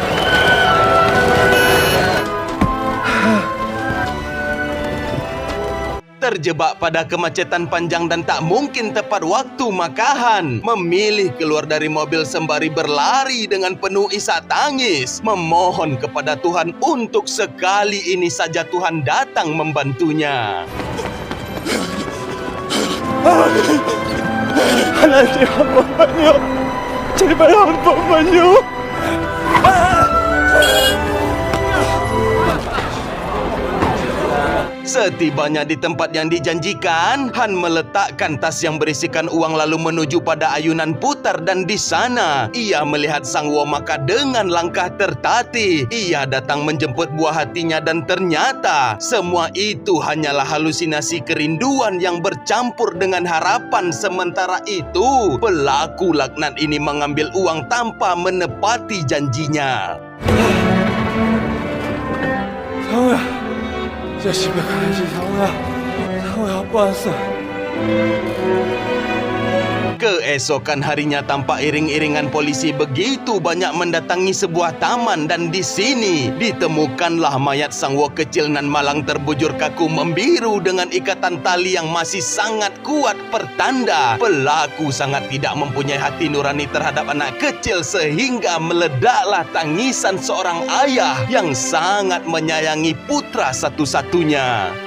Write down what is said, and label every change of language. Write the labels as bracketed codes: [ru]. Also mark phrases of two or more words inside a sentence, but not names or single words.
[id] Terjebak pada kemacetan panjang dan tak mungkin tepat waktu, maka Han memilih keluar dari mobil sembari berlari dengan penuh isak tangis, memohon kepada Tuhan untuk sekali ini saja Tuhan datang membantunya. [ko] 하나님 한 번만요. 제발 한 번만요. [id] Setibanya di tempat yang dijanjikan, Han meletakkan tas yang berisikan uang lalu menuju pada ayunan putar dan di sana ia melihat Sang Wo, maka dengan langkah tertatih ia datang menjemput buah hatinya dan ternyata semua itu hanyalah halusinasi kerinduan yang bercampur dengan harapan. Sementara itu, pelaku laknat ini mengambil uang tanpa menepati janjinya. [ko] 상우야. 이제 집에 가야지, 상우야. 상우야, 아빠 왔어. [id] Keesokan harinya, tampak iring-iringan polisi begitu banyak mendatangi sebuah taman dan di sini ditemukanlah mayat Sang Wo kecil nan malang terbujur kaku membiru dengan ikatan tali yang masih sangat kuat, pertanda pelaku sangat tidak mempunyai hati nurani terhadap anak kecil sehingga meledaklah tangisan seorang ayah yang sangat menyayangi putra satu-satunya.